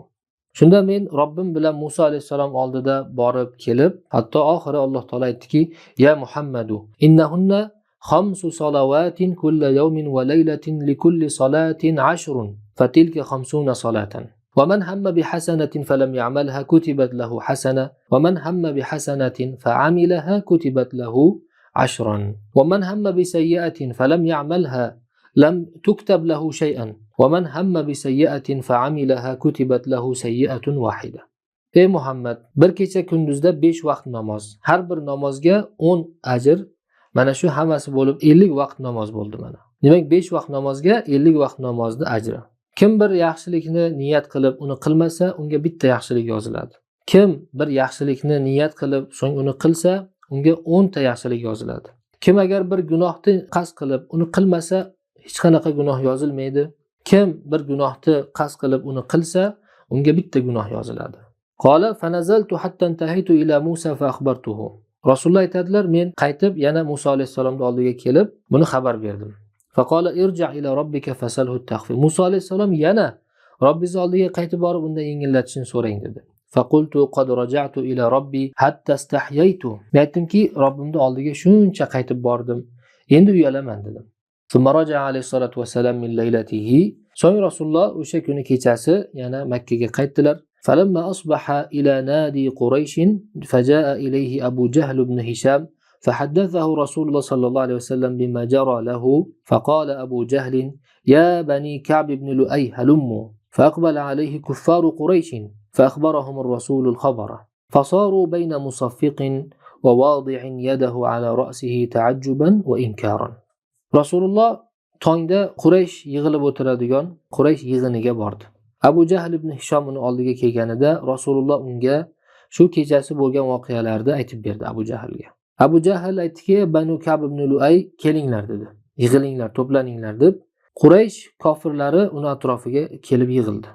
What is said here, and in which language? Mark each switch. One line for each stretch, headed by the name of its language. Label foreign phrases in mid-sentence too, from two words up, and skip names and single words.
Uzbek: Shunda men Robbim bilan Musa alayhisalom oldida borib kelib, hatto oxiri Alloh taolo aytdiki:
Arabic: "يا محمد إنهن خمس صلوات كل يوم وليلة لكل صلاة 10 فتلك 50 صلاة. ومن هم بحسنة فلم يعملها كتبت له حسنة ومن هم بحسنة فعملها كتبت له 10 ومن هم بسيئة فلم يعملها لم تكتب له شيئا ومن هم بسيئة فعملها كتبت له سيئة واحدة."
Uzbek: Ey Muhammad, bir kecha kunduzda 5 vaqt namoz, har bir namozga 10 ajr, mana shu hammasi bo'lib 50 vaqt namoz bo'ldi mana. Demak 5 vaqt namozga 50 vaqt namozni ajri. Kim bir yaxshilikni niyat qilib uni qilmasa, unga bitta yaxshilik yoziladi. Kim bir yaxshilikni niyat qilib so'ng uni qilsa, unga 10 ta yaxshilik yoziladi. Kim agar bir gunohni qasd qilib uni qilmasa, hech qanaqa gunoh yozilmaydi. Kim bir gunohni qasd qilib uni qilsa, unga bitta gunoh yoziladi.
Arabic: قال فنزلت حتى انتهيت إلى موسى فأخبرته.
Uzbek: Rasululloh aytadilar, men qaytib yana Musa alayhisalomning oldiga kelib, buni xabar berdim.
Arabic: فقال ارجع إلى ربك فاسأله التخفيف.
Uzbek: Musa alayhisalom yana Robbiz oldiga qaytib borib undan yengillatishini so'rang dedi.
Arabic: فقلت قد رجعت إلى ربي حتى استحييت.
Uzbek: Men aytdimki, Robbimning oldiga shuncha qaytib bordim, endi uyalaman dedim.
Arabic: ثم رجع عليه الصلاة والسلام من ليلته.
Uzbek: So'ng Rasululloh o'sha kuni kechasi yana Makka ga qaytdilar.
Arabic: فلما أصبح إلى نادي قريش فجاء إليه أبو جهل بن هشام فحدثه رسول الله صلى الله عليه وسلم بما جرى له فقال أبو جهل يا بني كعب بن لؤي هلموا فأقبل عليه كفار قريش فأخبرهم الرسول الخبر فصاروا بين مصفق وواضع يده على رأسه تعجبا وإنكارا.
Uzbek: رسول الله tongda Quraysh yig'ilib o'tiradigan Quraysh yig'iniga bordi. Abu Jahl ibn Hisham uni oldiga kelganida Rasululloh unga shu kechasi bo'lgan voqealarni aytib berdi Abu Jahlga. Abu Jahl aytdiki, Banu Ka'b ibn Lu'ay kelinglar dedi. Yig'ilinglar, to'planinglar deb Quraysh kofirlari uni atrofiga kelib yig'ildi.